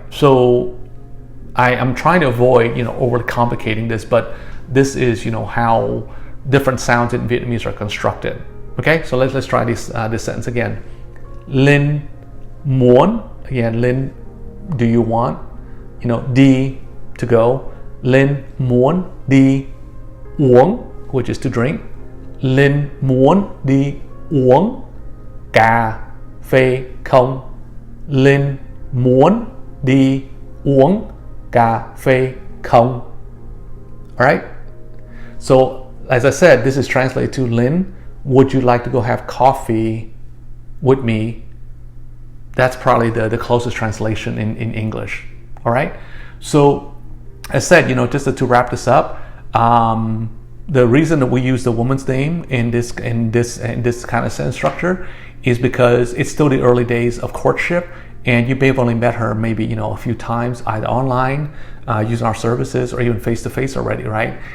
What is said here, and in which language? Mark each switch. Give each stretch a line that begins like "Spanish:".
English: So I'm trying to avoid, overly complicating this, but this is, how different sounds in Vietnamese are constructed. Okay. So let's try this sentence again. Linh
Vietnamese: muốn,
English: again, Linh, do you want?
Vietnamese: Đi,
English: to go. Linh
Vietnamese: muốn đi uống,
English: which is to drink.
Vietnamese: Linh muốn đi uống cà phê không? Linh muốn đi uống cà phê không?
English: All right. So as I said, this is translated to Linh, would you like to go have coffee with me? That's probably the closest translation in English. All right. So as I said, just to wrap this up, the reason that we use the woman's name in this kind of sentence structure is because it's still the early days of courtship, and you may have only met her maybe a few times, either online, using our services, or even face to face already, right?